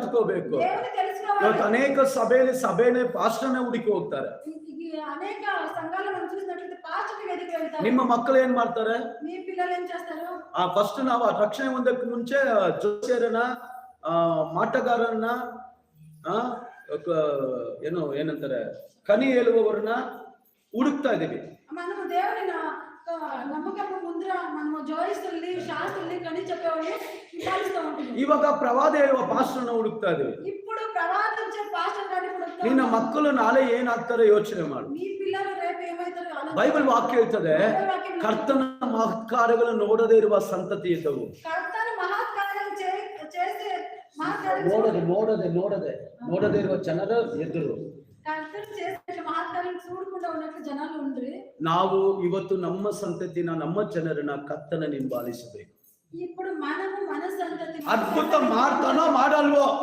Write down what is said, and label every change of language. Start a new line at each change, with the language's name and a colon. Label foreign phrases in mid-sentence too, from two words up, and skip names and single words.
Kannada: ಹುಡುಕೋಬೇಕು. ಇವತ್ತು ಅನೇಕ ಸಭೆನೇ ಪಾಸ್ಟರ್ನೇ ಹುಡುಕಿ ಹೋಗ್ತಾರೆ.
Telugu: అనేక సంఘాలు మనం చూసినట్లయితే పాస్టర్ దగ్గరికి వెళ్తారు.
Kannada: ನಿಮ್ಮ ಮಕ್ಕಳು ಏನ್ ಮಾಡ್ತಾರೆ?
Telugu: మీ పిల్లలు ఏం చేస్తారు?
Kannada: ಫಸ್ಟ್ ನಾವು ರಕ್ಷಣೆ ಹೊಂದಕ್ಕೆ ಮುಂಚೆ ಜೋಸ್ಯರನ್ನ, ಮಾಟಗಾರರನ್ನ, ಏನಂತಾರೆ, ಕನಿ ಹೇಳುವವರನ್ನ ಹುಡುಕ್ತಾ ಇದೀವಿ.
Telugu: మనము దేవుని నమ్మకము ముందర మనము జోయిస్తుల్ని, శాస్త్రుల్ని, కని చెప్పేవాళ్ళని విచారిస్తూ ఉంటాము.
Kannada: ಇವಾಗ ಪ್ರವಾದ ಹೇಳುವ ಪಾಸ್ಟರ್ನ ಹುಡುಕ್ತಾ ಇದೀವಿ.
Telugu: ఇప్పుడు ప్రవాదించే పాస్టర్ గారిని ಹುಡುಕ್ತಾ.
Kannada: ನಿನ್ನ ಮಕ್ಕಳು ನಾಳೆ ಏನಾಗ್ತಾರೆ ಯೋಚನೆ ಮಾಡು.
Telugu: మీ పిల్లలు రేపు ఏమవుతారో ఆలోచించు.
Kannada: ಬೈಬಲ್ ವಾಕ್ಯ ಹೇಳ್ತದೆ, ಕರ್ತನ ಮಹತ್ಕಾರ್ಯಗಳನ್ನು ನೋಡದೇ ಇರುವ ಸಂತತಿ ಇದ್ದವು. ಕರ್ತನ ಮಹತ್ಕಾರ್ಯಗಳನ್ನು చేసే ನೋಡದೆ ಇರುವ ಜನರ ಎದುರು
Telugu: ಕರ್ತನ చేసే ಮಹತ್ಕಾರ್ಯಗಳನ್ನು చూడకుండా ఉన్నట్లు జనాలు ఉండ్రి.
Kannada: ನಾವು ಇವತ್ತು ನಮ್ಮ ಸಂತತಿನ, ನಮ್ಮ ಜನರನ್ನ ಕರ್ತನ ಹಿಂಬಾಲಿಸಬೇಕು.
Telugu: ఇప్పుడు మనము మన సంతతి
Kannada: ಅದ್ಭುತ ಮಾಡ್ತಾನೋ ಮಾಡಲ್ವೋ